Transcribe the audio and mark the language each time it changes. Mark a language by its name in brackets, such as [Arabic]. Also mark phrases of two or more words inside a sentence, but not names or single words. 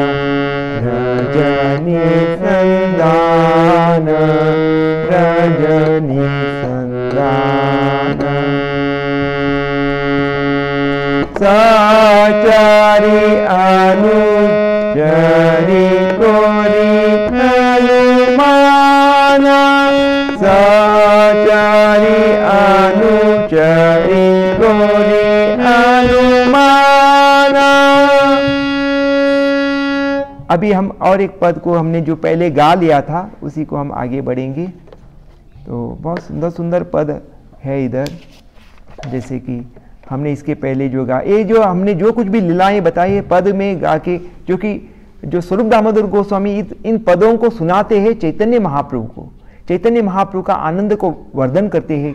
[Bangla] রজনী সন্ধান, রজনী সন্ধান, সহচরী অনুচরী করি অনুমান, সহচরী অনুচরী করি অনুমান। [Hindi] अभी हम और एक पद को हमने जो पहले गा लिया था उसी को हम आगे बढ़ेंगे। तो बहुत सुंदर सुंदर पद है इधर, जैसे कि हमने इसके पहले जो गा, ये जो हमने जो कुछ भी लीलाएं बताई है पद में गा के, जो कि जो स्वरूप दामोदर गोस्वामी इन पदों को सुनाते हैं चैतन्य महाप्रभु को, चैतन्य महाप्रभु का आनंद को वर्धन करते हैं।